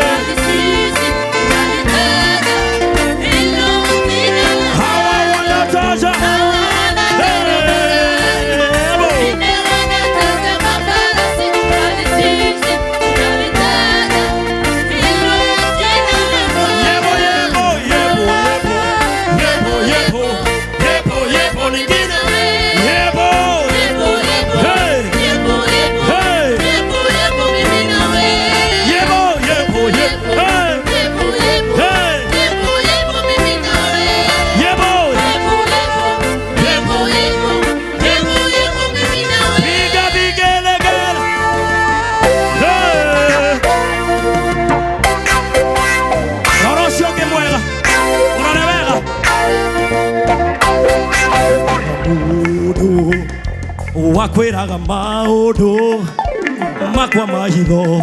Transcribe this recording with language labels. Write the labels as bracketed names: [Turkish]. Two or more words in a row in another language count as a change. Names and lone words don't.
[Swahili] bali sisi tunalitaja. Hilo jina la Hawa wanataja. Hawa wanataja Hey! wengine wanataja mafarasi, bali sisi tunalitaja. Hilo jina la [Zulu] Yebo, yebo, yebo, yebo. Yebo, yebo, yebo, lingine. Yebo. Yebo, yebo. Hey! Yebo, yebo. Hey! Yebo, yebo, [Swahili] mimi na wewe. [Zulu] Yebo, yebo, yebo. Yebo, yebo. Hey! Yebo, yebo, [Swahili] mimi na wewe. [Zulu] Yebo. Yebo, yebo. Yebo, yebo. Yebo, yebo, [Swahili] mimi na wewe. Piga vigelegele. Hey! [Kikuyu] Rora ũcio ũngĩ mwega. Ũrore wega. Mũndũ wakwĩraga maũndũ makwa ma hitho.